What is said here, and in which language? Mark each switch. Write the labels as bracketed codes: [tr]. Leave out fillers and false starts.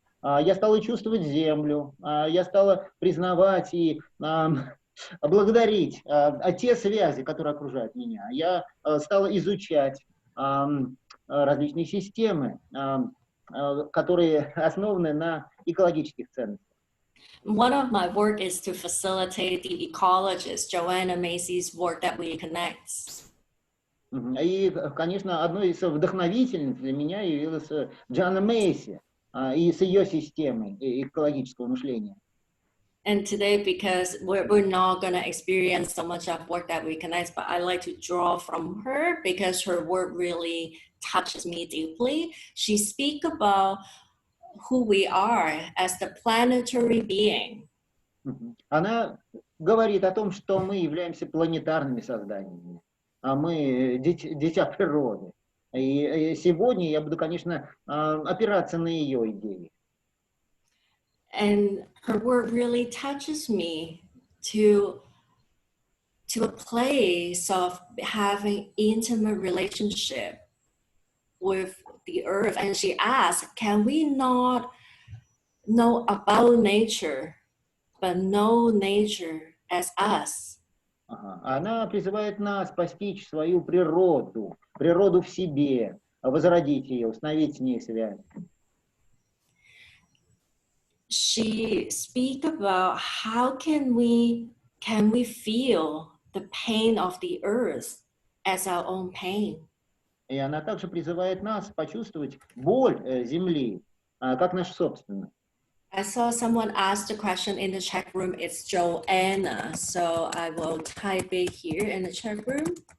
[ru] Я стал чувствовать землю. Я стал признавать и благодарить те связи, которые окружают меня. Я стал изучать различные системы, которые основаны на экологических ценностях. [en] One of my work is to facilitate the ecologist Joanna Macy's work that we connect. [ru] И, конечно, одной из вдохновительниц для меня явилась Джоанна Мейси и с ее системой экологического мышления. [en] And today, because we're not going to experience so much of work that we connect, but I like to draw from her because her work really touches me deeply. She speaks about who we are as the planetary being. [ru] Она говорит о том, что мы являемся планетарными созданиями, а мы дитя природы. И сегодня я буду, конечно, опираться на ее идеи. [en] And her work really touches me to a place of having intimate relationship with the earth. And she asked, can we not know about nature, but know nature as us? [ru] Она призывает нас постичь свою природу, природу в себе, возродить ее, установить с ней связь. [en] She speaks about how can we feel the pain of the earth as our own pain. [ru] И она также призывает нас почувствовать боль земли, как нашу собственную. [en] I saw someone ask the question in the chat room. It's Joanna, so I will type it here in the chat room.